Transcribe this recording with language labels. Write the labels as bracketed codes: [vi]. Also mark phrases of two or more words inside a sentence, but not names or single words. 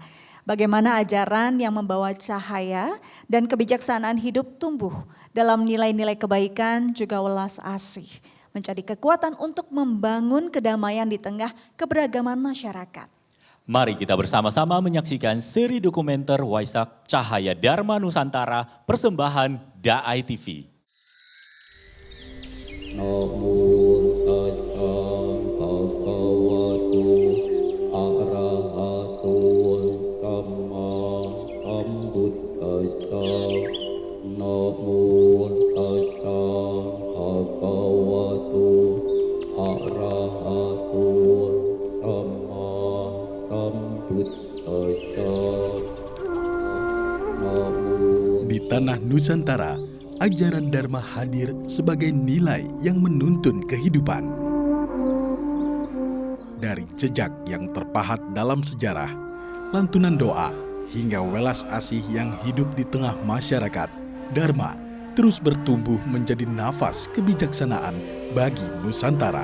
[id] Bagaimana ajaran yang membawa cahaya dan kebijaksanaan hidup tumbuh dalam nilai-nilai kebaikan juga welas asih. Menjadi kekuatan untuk membangun kedamaian di tengah keberagaman masyarakat. Mari kita bersama-sama menyaksikan seri dokumenter Waisak Cahaya Dharma Nusantara persembahan DAI TV. [pi] Namo tassa bhagavato arahato samma sambuddhassa. Namo tassa bhagavato arahato samma sambuddhassa. [id] Di tanah Nusantara, ajaran Dharma hadir sebagai nilai yang menuntun kehidupan. Dari jejak yang terpahat dalam sejarah, lantunan doa, hingga welas asih yang hidup di tengah masyarakat, Dharma terus bertumbuh menjadi nafas kebijaksanaan bagi Nusantara.